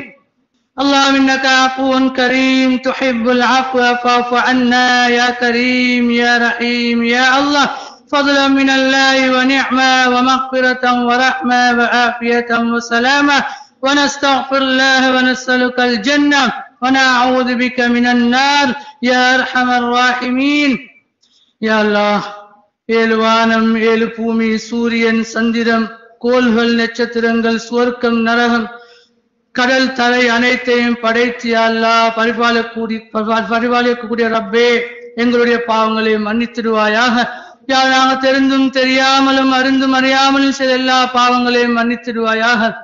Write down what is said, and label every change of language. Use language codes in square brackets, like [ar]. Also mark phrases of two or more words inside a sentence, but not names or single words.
[ar] اللهم إنك عفو كريم تحب العفو فاعف عنا يا كريم يا رحيم يا الله. فضلا من الله ونعمة ومغفرة ورحمة وعافية وسلامة. ونستغفر الله ونسألك الجنة ونعوذ بك من النار يا أرحم الراحمين. يا الله [ta] ஏழு வானம், ஏழு பூமி, சூரியன், சந்திரம், கோள்கள், நட்சத்திரங்கள், சுவர்க்கம், நரகம், கடல், தரை அனைத்தையும் படைத்து [ar] يا الله [ta] பரிபாலிக்கக்கூடிய ரப்பே, எங்களுடைய பாவங்களை மன்னித்திடுவாயாக. யா நாங்கள் தெரிந்தும் தெரியாமலும் அறிந்தும் அறியாமலும் செய்த எல்லா பாவங்களையும் மன்னித்திடுவாயாக.